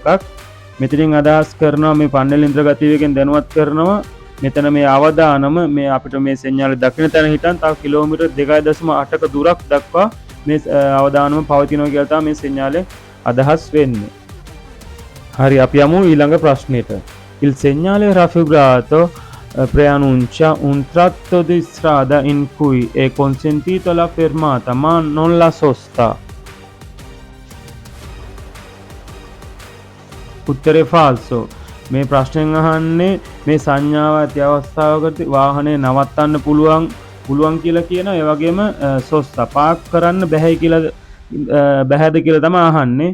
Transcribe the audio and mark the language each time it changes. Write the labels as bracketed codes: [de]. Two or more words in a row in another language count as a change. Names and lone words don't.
[si] මෙතනින් අදහස් කරනවා මේ [it] pannello inter [si] ගතියකින් දැනුවත් කරනවා. මෙතන මේ අවදානම මේ අපිට මේ සෙන්ඥාල දකින්න තැන හිටන් තව කිලෝමීටර් 2.8ක දුරක් දක්වා මේ අවදානම පවතිනවා කියලා තමයි මේ සෙන්ඥාලේ අදහස් වෙන්නේ. හරි අපි යමු ඊළඟ ප්‍රශ්නෙට. [it] Il segnale raffigurato preannuncia un tratto di strada in cui è consentito la fermata ma non la sosta. [si] උත්තරේ falso. මේ ප්‍රශ්නෙන් අහන්නේ මේ සංඥාව ඇති අවස්ථාවකදී වාහනේ නවත්තන්න පුළුවන් කියලා කියනවා. ඒ වගේම සොස්සා පාක් කරන්න බැහැ කියලා බැහැද කියලා තමයි අහන්නේ.